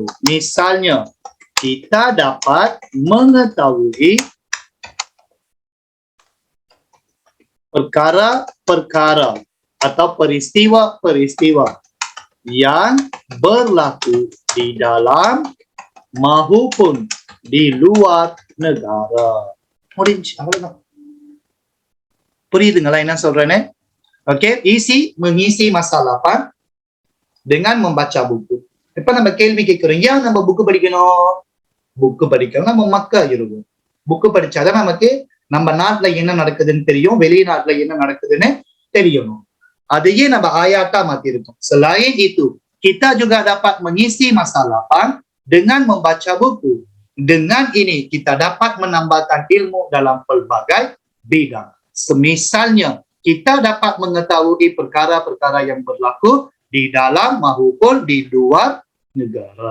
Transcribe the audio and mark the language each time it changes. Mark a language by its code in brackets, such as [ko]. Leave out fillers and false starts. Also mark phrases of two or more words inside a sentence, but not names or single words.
[ms] Misalnya, kita dapat mengetahui perkara-perkara atau peristiwa-peristiwa yang berlaku di dalam maupun di luar negara. [ta] முடிஞ்சு அவ்வளவுதான். புரியுதுங்களா என்ன சொல்றேன்னு? ஓகே, [ms] mengisi masa lapang dengan membaca buku. [ta] இப்ப நம்ம கேள்வி கேட்கிறோம், ஏன் நம்ம புக்கு படிக்கணும்? புக்கு படிக்கணும் நம்ம மக்கா இருக்கும். புக்கு படிச்சாதான் நமக்கு நம்ம நாட்டுல என்ன நடக்குதுன்னு தெரியும், வெளிநாட்டுல என்ன நடக்குதுன்னு தெரியணும். அதையே நம்ம ஆயாட்டா மாத்தி இருக்கோம். [ms] Selain itu, kita juga dapat mengisi masa lapang dengan membaca buku. Dengan ini kita dapat menambahkan ilmu dalam pelbagai bidang. Semisalnya, kita dapat mengetahui perkara-perkara yang berlaku di dalam maupun di luar negara.